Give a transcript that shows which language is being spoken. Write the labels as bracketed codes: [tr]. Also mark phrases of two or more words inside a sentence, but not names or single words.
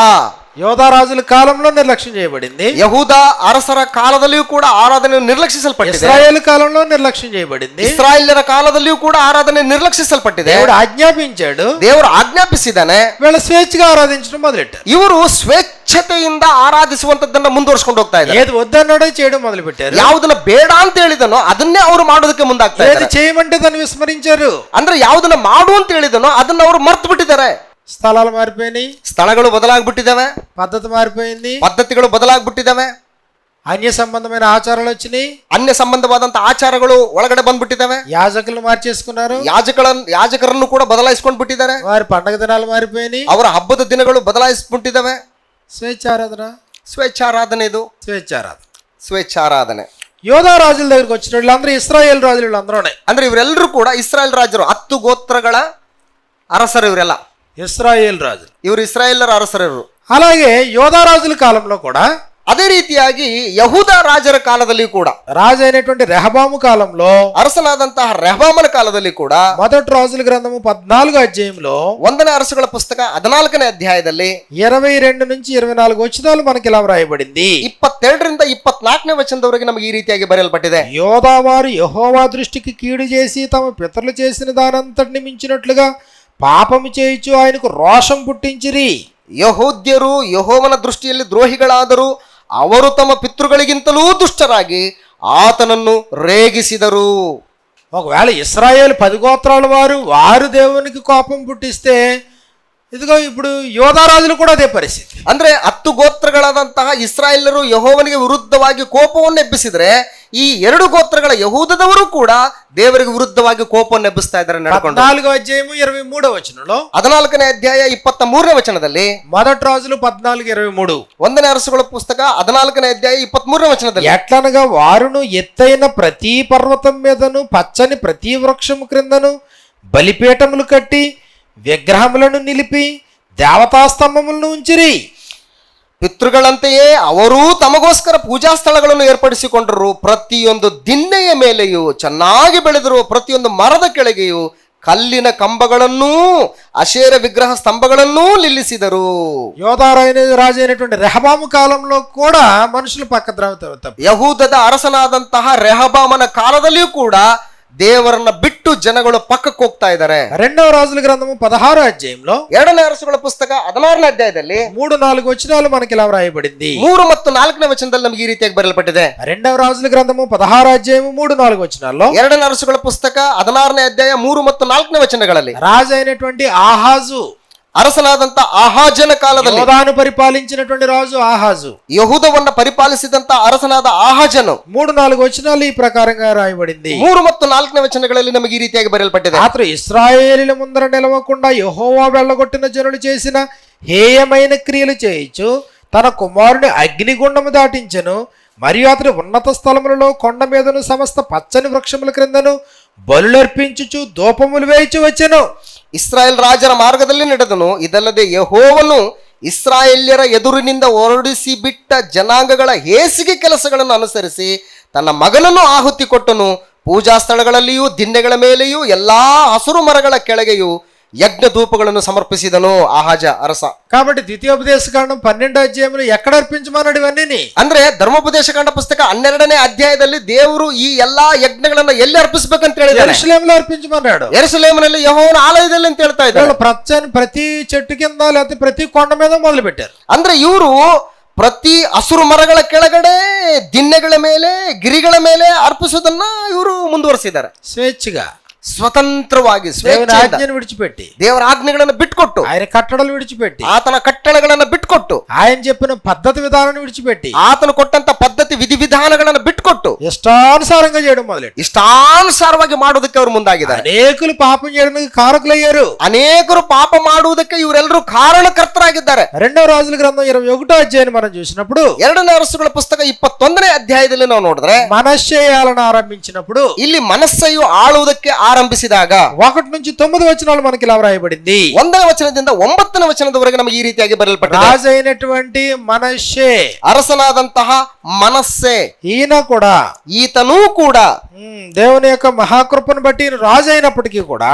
[te] యోధా రాజుల కాలంలో నిర్లక్ష్యం చేయబడింది. [kn] ಯಹೂದ ಅರಸರ ಕಾಲದಲ್ಲಿಯೂ ಕೂಡ ಆರಾಧನೆಯು ನಿರ್ಲಕ್ಷಿಸಲ್ಪಟ್ಟಿದೆ. [te] ఇశ్రాయేలు కాలంలో నిర్లక్ష్యం చేయబడింది. [kn] ಇಸ್ರಾಯೇಲ್ಯರ ಕಾಲದಲ್ಲಿಯೂ ಕೂಡ ಆರಾಧನೆ ನಿರ್ಲಕ್ಷಿಸಲ್ಪಟ್ಟಿದೆ. [te] దేవుడు ఆజ్ఞాపించాడు, [kn] ದೇವರು ಆಜ್ಞಾಪಿಸಿದ್ದಾನೆ. [te] వీళ్ళ స్వేచ్ఛగా ఆరాధించడం మొదలెట్టారు. [kn] ಇವರು ಸ್ವೇಚ್ಛತೆಯಿಂದ ಆರಾಧಿಸುವಂತದ್ದನ್ನ ಮುಂದುವರ್ಸ್ಕೊಂಡು ಹೋಗ್ತಾ ಇದ್ದಾರೆ. [te] ఏది వద్దన్నాడో చేయడం మొదలు పెట్టారు. [kn] ಯಾವುದನ್ನ ಬೇಡ ಅಂತ ಹೇಳಿದನೋ ಅದನ್ನೇ ಅವರು ಮಾಡೋದಕ್ಕೆ ಮುಂದಾಗ್ತಾ [te] ఏది [kn] ಇದ್ದಾರೆ. [te] చేయమంటే దాన్ని విస్మరించారు. [kn] ಅಂದ್ರೆ ಯಾವುದನ್ನ ಮಾಡು ಅಂತ ಹೇಳಿದನೋ ಅದನ್ನ ಅವರು ಮರ್ತು ಬಿಟ್ಟಿದ್ದಾರೆ. [te] స్థలాలు మారిపోయినాయి, [kn] ಸ್ಥಳಗಳು ಬದಲಾಗ್ಬಿಟ್ಟಿದ್ದಾವೆ, [te] పద్ధతి మారిపోయింది, [kn] ಪದ್ಧತಿಗಳು ಬದಲಾಗ್ಬಿಟ್ಟಿದ್ದಾವೆ, [te] అన్య సంబంధమైన ఆచారాలు వచ్చినాయి, [kn] ಅನ್ಯ ಸಂಬಂಧವಾದಂತ ಆಚಾರಗಳು ಒಳಗಡೆ ಬಂದ್ಬಿಟ್ಟಿದ್ದಾವೆ, [te] యాజకులు మార్చేసుకున్నారు, [kn] ಯಾಜಕರನ್ನು ಕೂಡ ಬದಲಾಯಿಸ್ಕೊಂಡು ಬಿಟ್ಟಿದ್ದಾರೆ, [te] వారి పండగ దినాలు మారిపోయినాయి, [kn] ಅವರ ಹಬ್ಬದ ದಿನಗಳು ಬದಲಾಯಿಸ್ಬಿಟ್ಟಿದ್ದಾವೆ. [te] స్వేచ్ఛారాధన, [kn] ಸ್ವೇಚ್ಛಾರಾಧನೆ ಇದು [te] స్వేచ్ఛారాధన. [kn] ಸ್ವೇಚ್ಛಾರಾಧನೆ. [te] యోధా రాజుల దగ్గరికి వచ్చిన వీళ్ళందరూ ఇశ్రాయేల్ రాజులు, వీళ్ళందరూనే [kn] ಅಂದ್ರೆ ಇವರೆಲ್ಲರೂ ಕೂಡ ಇಸ್ರಾಯೇಲ್ ರಾಜರು, 10 ಗೋತ್ರಗಳ ಅರಸರು ಇವರೆಲ್ಲ. [te] ఇశ్రాయేల్ రాజులు, [kn] ಇವರು ಇಸ್ರಾಯೇಲರ ಅರಸರು. [te] అలాగే యోధా రాజుల కాలంలో కూడా [kn] ಅದೇ ರೀತಿಯಾಗಿ ಯಹೂದ ರಾಜರ ಕಾಲದಲ್ಲಿ ಕೂಡ, [te] రాజు అయినటువంటి రెహబాము కాలంలో, [kn] ಅರಸನಾದಂತಹ ರೆಹಬಾಮನ ಕಾಲದಲ್ಲಿ ಕೂಡ [te] మొదటి రాజుల గ్రంథము 14వ అధ్యాయంలో [kn] 1ನೇ ಅರಸುಗಳ ಪುಸ್ತಕ 14ನೇ ಅಧ್ಯಾಯದಲ್ಲಿ [te] 22 నుంచి 24 వచనాలు మనకి ఇలా వ్రాయబడింది. [kn] 22ರಿಂದ 24ನೇ ವಚನದವರೆಗೆ ನಮಗೆ ಈ ರೀತಿಯಾಗಿ ಬರೆಯಲ್ಪಟ್ಟಿದೆ. [te] యోధావారు యెహోవా దృష్టికి కీడు చేసి తమ పితరులు చేసిన దానంతటిని మించినట్లుగా పాపము చేయుచు ఆయనకు రోషం పుట్టించిరి. [kn] ಯಹೂದ್ಯರು ಯೆಹೋವನ ದೃಷ್ಟಿಯಲ್ಲಿ ದ್ರೋಹಿಗಳಾದರು. ಅವರು ತಮ್ಮ ಪಿತೃಗಳಿಗಿಂತಲೂ ದುಷ್ಟರಾಗಿ ಆತನನ್ನು ರೇಗಿಸಿದರು. [te] ఒకవేళ ఇశ్రాయేలు 10 గోత్రాల వారు దేవునికి కోపం పుట్టిస్తే, ఇదిగో ఇప్పుడు యోధా రాజులు కూడా అదే పరిస్థితి. [kn] ಅಂದ್ರೆ 10 ಗೋತ್ರಗಳಾದಂತಹ ಇಸ್ರಾಯೇಲರು ಯೆಹೋವನಿಗೆ ವಿರುದ್ಧವಾಗಿ ಕೋಪವನ್ನು ಎಬ್ಬಿಸಿದ್ರೆ, ಈ 2 ಗೋತ್ರಗಳ ಯಹೂದದವರು ಕೂಡ ದೇವರಿಗೆ ವಿರುದ್ಧವಾಗಿ ಕೋಪವನ್ನು ಎಬ್ಬಿಸ್ತಾ ಇದ್ದಾರೆ ನಡ್ಕೊಂಡು. [te] 14వ అధ్యాయము 23వ వచనంలో [kn] 14ನೇ ಅಧ್ಯಾಯ 23ನೇ ವಚನದಲ್ಲಿ, [te] మొదటి రాజులు 14:23, [kn] 1ನೇ ಅರಸುಗಳ ಪುಸ್ತಕ 14ನೇ ಅಧ್ಯಾಯ 23ನೇ ವಚನದಲ್ಲಿ, [te] ఎట్లనగా వారును ఎత్తైన ప్రతి పర్వతం మీదను పచ్చని ప్రతి వృక్షము క్రిందను బలిపీఠములు కట్టి విగ్రహములను నిలిపి దేవతా స్తంభములను ఉంచిరి. [kn] ಪಿತೃಗಳಂತೆಯೇ ಅವರೂ ತಮಗೋಸ್ಕರ ಪೂಜಾ ಸ್ಥಳಗಳನ್ನು ಏರ್ಪಡಿಸಿಕೊಂಡರು. ಪ್ರತಿಯೊಂದು ದಿನ್ನೆಯ ಮೇಲೆಯೂ ಚೆನ್ನಾಗಿ ಬೆಳೆದಿರುವ ಪ್ರತಿಯೊಂದು ಮರದ ಕೆಳಗೆಯೂ ಕಲ್ಲಿನ ಕಂಬಗಳನ್ನೂ ಅಶೇರ ವಿಗ್ರಹ ಸ್ತಂಭಗಳನ್ನೂ ನಿಲ್ಲಿಸಿದರು. [te] యోధా రాజు అయినటువంటి రెహబాము కాలంలో కూడా మనుషులు పక్కద్రవ [kn] ಯಹೂದದ ಅರಸನಾದಂತಹ ರೆಹಬಾಮನ ಕಾಲದಲ್ಲಿಯೂ ಕೂಡ ದೇವರನ್ನ ಬಿಟ್ಟು ಜನಗಳು ಪಕ್ಕಕ್ಕೆ ಹೋಗ್ತಾ ಇದ್ದಾರೆ. [te] 2వ రాజుల గ్రంథము 16వ అధ్యాయంలో [kn] 2ನೇ ಅರಸುಗಳ ಪುಸ್ತಕ 16ನೇ ಅಧ್ಯಾಯದಲ್ಲಿ [te] 3-4 వచనాలు మనకి ఇలా వ్రాయబడింది. [kn] 3 ಮತ್ತು 4ನೇ ವಚನದಲ್ಲಿ ನಮಗೆ ಈ ರೀತಿಯಾಗಿ ಬರೆಯಲ್ಪಟ್ಟಿದೆ. [te] 2వ రాజుల గ్రంథము 16వ అధ్యాయము 3-4 వచనాల్లో, [kn] 2ನೇ ಅರಸುಗಳ ಪುಸ್ತಕ 16ನೇ ಅಧ್ಯಾಯ 3 ಮತ್ತು 4ನೇ ವಚನಗಳಲ್ಲಿ [te] రాజు అయినటువంటి ఆహాజు [kn] ಅರಸನಾದಂತ ಆಹಾಜನ ಕಾಲದಲ್ಲಿ [te] యోధాను పరిపాలించినటువంటి రాజు ఆహాజు. [kn] ಯಹೂದವನ್ನ ಪರಿಪಾಲಿಸಿದಂತ ಅರಸನಾದ ಆಹಾಜನು [te] 3-4 వచనాలు ఈ ప్రకారంగా రాయబడింది. [kn] 3 ಮತ್ತು 4ನೇ ವಚನಗಳಲ್ಲಿ ನಮಗೆ ಈ ರೀತಿಯಾಗಿ ಬರೆಯಲ್ಪಟ್ಟಿದೆ. [te] అతడు ఇశ్రాయేలీల ముందర నిలవకుండా యెహోవా వెళ్ళగొట్టిన జనులు చేసిన హేయమైన క్రియలు చేయించు తన కుమారుని అగ్నిగుండము దాటించెను. మరియు అతడు ఉన్నత స్థలములలో కొండ మీదను సమస్త పచ్చని వృక్షముల క్రిందను బలులర్పించుచు ధూపములు వేయిచు వచ్చెను. [kn] ಇಸ್ರಾಯೇಲ್ ರಾಜರ ಮಾರ್ಗದಲ್ಲಿ ನಡೆದನು. ಇದಲ್ಲದೆ ಯೆಹೋವನು ಇಸ್ರಾಯೇಲ್ಯರ ಎದುರಿನಿಂದ ಹೊರಡಿಸಿ ಬಿಟ್ಟ ಜನಾಂಗಗಳ ಹೇಸಿಗೆ ಕೆಲಸಗಳನ್ನು ಅನುಸರಿಸಿ ತನ್ನ ಮಗನನ್ನು ಆಹುತಿ ಕೊಟ್ಟನು. ಪೂಜಾ ಸ್ಥಳಗಳಲ್ಲಿಯೂ ದಿಣ್ಣೆಗಳ ಮೇಲೆಯೂ ಎಲ್ಲಾ ಹಸುರು ಮರಗಳ ಕೆಳಗೆಯೂ ಯಜ್ಞ ಧೂಪಗಳನ್ನು ಸಮರ್ಪಿಸಿದನು ಆಹಾಜ ಅರಸ. [te] కాబట్టి ద్వితీయోపదేశకాండం 12వ అధ్యాయంలో ఎక్కడ అర్పించమన్నాడు ఇవన్నీ? [kn] ಅಂದ್ರೆ ಧರ್ಮೋಪದೇಶಕಾಂಡ ಪುಸ್ತಕ 12ನೇ ಅಧ್ಯಾಯದಲ್ಲಿ ದೇವರು ಈ ಎಲ್ಲಾ ಯಜ್ಞಗಳನ್ನ ಎಲ್ಲಿ ಅರ್ಪಿಸಬೇಕಂತ ಹೇಳಿದ್ದಾರೆ. [te] యెరూషలేములో అర్పించమన్నాడు. [kn] ಯೆರೂಸಲೇಮಿನಲ್ಲಿ ಯೆಹೋವನ ಆಲಯದಲ್ಲಿ ಅಂತ ಹೇಳ್ತಾ ಇದ್ದಾರೆ. [te] ప్రతి చెట్టు కింద లేకపోతే ప్రతి కొండ మీద మొదలు పెట్టారు. [kn] ಅಂದ್ರೆ ಇವರು ಪ್ರತಿ ಹಸುರು ಮರಗಳ ಕೆಳಗಡೆ ದಿಣ್ಣೆಗಳ ಮೇಲೆ ಗಿರಿಗಳ ಮೇಲೆ ಅರ್ಪಿಸೋದನ್ನ ಇವರು ಮುಂದುವರಿಸಿದ್ದಾರೆ. [te] స్వేచ్ఛగా [kn] ಸ್ವತಂತ್ರವಾಗಿ [te] దేవుని ఆజ్ఞను విడిచిపెట్టి, [kn] ದೇವರ ಆಜ್ಞೆಗಳನ್ನು ಬಿಟ್ಕೊಟ್ಟು, [te] ఆయన కట్టడలు విడిచిపెట్టి, [kn] ಆತನ ಕಟ್ಟಳೆಗಳನ್ನು ಬಿಟ್ಕೊಟ್ಟು, [te] ఆయన చెప్పిన పద్ధతి విధానాన్ని విడిచిపెట్టి, [kn] ಆತನು ಕೊಟ್ಟಂತ ಪದ್ಧತಿ ವಿಧಿವಿಧಾನಗಳನ್ನು ಬಿಟ್ಕೊಟ್ಟು [te] ఇష్టానుసారంగా చేయడం మొదలెట్టు. [kn] ಇಷ್ಟಾನುಸಾರವಾಗಿ ಮಾಡೋದಕ್ಕೆ ಅವರು ಮುಂದಾಗಿದ್ದಾರೆ. [te] అనేకులు పాపం చేయడానికి కారకులయ్యారు. [kn] ಅನೇಕರು ಪಾಪ ಮಾಡುವುದಕ್ಕೆ ಇವರೆಲ್ಲರೂ ಕಾರಣಕರ್ತರಾಗಿದ್ದಾರೆ. [te] 2వ రాజుల గ్రంథం 21వ అధ్యాయాన్ని మనం చూసినప్పుడు, [kn] 2ನೇ ಅರಸುಗಳ ಪುಸ್ತಕ 21ನೇ ಅಧ್ಯಾಯದಲ್ಲಿ ನಾವು ನೋಡಿದ್ರೆ [te] మనష్షే ఏలన ఆరంభించినప్పుడు [kn] ಇಲ್ಲಿ ಮನಸ್ಸೆಯು ಆಳುವುದಕ್ಕೆ ಆರಂಭಿಸಿದಾಗ [te] 1-9 వచనాలు మనకి ఇలా వ్రాయబడింది. [kn] 1ನೇ ವಚನದಿಂದ 9ನೇ ವಚನದವರೆಗೆ ನಮಗೆ ಈ ರೀತಿಯಾಗಿ ಬರೆಯಲ್ಪಟ್ಟಿದೆ. [te] రాజు అయినటువంటి మనష్షే, [kn] ಅರಸನಾದಂತಹ ಮನಸ್ಸೆ, [te] ఈతను కూడా దేవుని యొక్క మహాకృపను బట్టి రాజు అయినప్పటికీ కూడా,